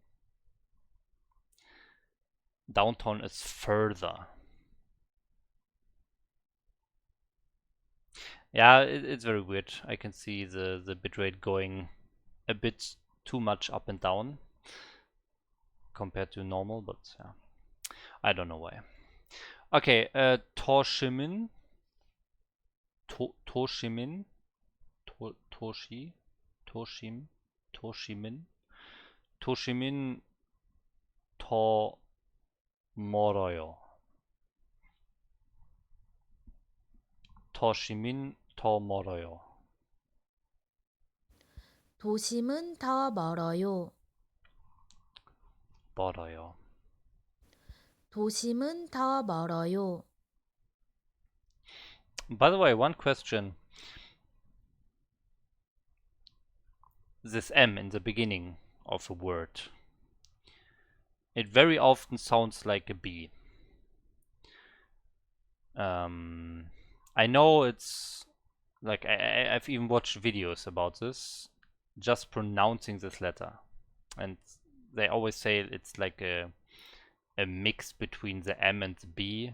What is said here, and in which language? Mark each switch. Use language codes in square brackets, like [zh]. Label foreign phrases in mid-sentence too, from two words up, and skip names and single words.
[en] Downtown is further. Yeah, it's very weird. I can see the bitrate going a bit too much up and down compared to normal, but yeah, I don't know why. [ko] Okay, 도심은, 도심은, 도시, 도심, 도심은, 도심은, 더 멀어요. 도심은, 더 멀어요. 도심은 더 멀어요. 멀어요. 도심은 더 멀어요. [en] By the way, one question. This M in the beginning of a word, it very often sounds like a B. I know it's like I've even watched videos about this, just pronouncing this letter, and they always say it's like a mix between the M and the B.